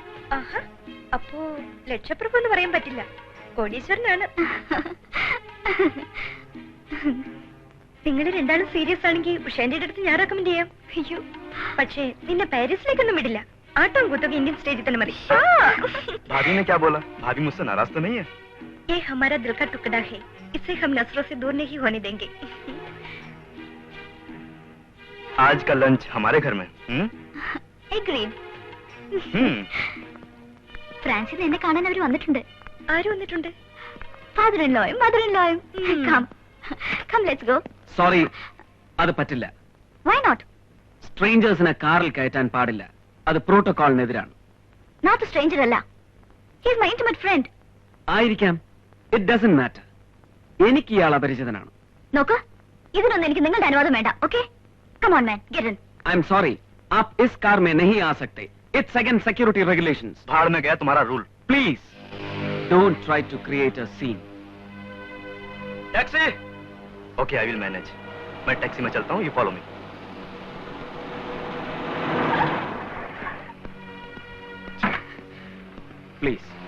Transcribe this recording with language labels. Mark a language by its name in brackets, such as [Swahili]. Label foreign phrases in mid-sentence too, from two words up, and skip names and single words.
[Malayalam] അപ്പോ ലക്ഷപ്രഭു എന്ന് പറയാൻ പറ്റില്ല, കോടീശ്വരനാണ്. നിങ്ങൾ രണ്ടാളും സീരിയസ് ആണെങ്കിൽ ഉഷേന്റെ അടുത്ത് ഞാൻ റെക്കമെൻഡ് ചെയ്യാം. അയ്യോ, പക്ഷേ നിന്നെ പാരീസിലേക്കൊന്നും വിടില്ല. ആട്ടം കൂത്തൊക്കെ ഇന്ത്യൻ സ്റ്റേജിൽ തന്നെ മതി. [Hindi] भाभी ने क्या बोला? भाभी मुझसे नाराज तो नहीं है? ये हमारा दिल का टुकड़ा है, इसे हम नजरों से दूर नहीं होने देंगे. आज का लंच हमारे घर में. [English] Agreed. [Malayalam] ഫ്രാൻസിൽ നിന്ന് എന്നെ കാണാൻ അവർ വന്നിട്ടുണ്ട്. ആര് വന്നിട്ടുണ്ട്? [English] father in law-um mother in law-um. come let's go. [Malayalam] സോറി, അത് പറ്റില്ല. [English] why not? [Malayalam] സ്ട്രേഞ്ചേഴ്സിനെ കാറിൽ കയറ്റാൻ പാടില്ല. അത് പ്രോട്ടോകോളിനെതിരാണ്. [English] not stranger അല്ല. he is my intimate friend. [Malayalam] ആയിരിക്കാം. [English] it doesn't matter. [Malayalam] എനിക്ക് ഇയാൾ അപരിചിതനാണ്. നോക്ക്, ഇതിനൊന്നും എനിക്ക് നിങ്ങളുടെ അനുവാദം വേണ്ട. ഓക്കെ, [English] come on man, get in. I am sorry, [Hindi] आप इस कार में नहीं आ सकते. [English] it's against security regulations. [Hindi] भाड़ में गया तुम्हारा रूल. [English] please don't try to create a scene. taxi. ok, I will manage. [Hindi] मैं टैक्सी में चलता हूँ, [English] you follow me. [Hindi] प्लीज.